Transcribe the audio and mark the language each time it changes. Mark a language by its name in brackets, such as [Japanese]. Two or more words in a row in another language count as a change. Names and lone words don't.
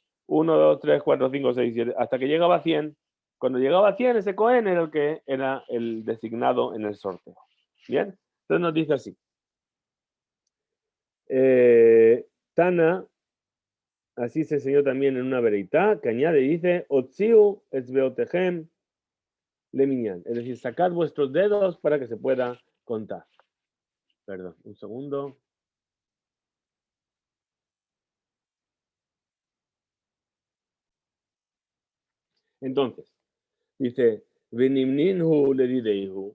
[Spanish] 1, 2, 3, 4, 5, 6, 7, hasta que llegaba a 100. Cuando llegaba a 100, ese Cohen era el que era el designado en el sorteo. Bien, entonces nos dice así. Tana, así se enseñó también en una vereitá, que añade y dice, [Hebrew] הוציאו אצבעותיכם למנין. [Spanish] Es decir, sacad vuestros dedos para que se pueda contar. Perdón, un segundo. [Aramaic] Entonces, dice, ונמנינהו לדידהו.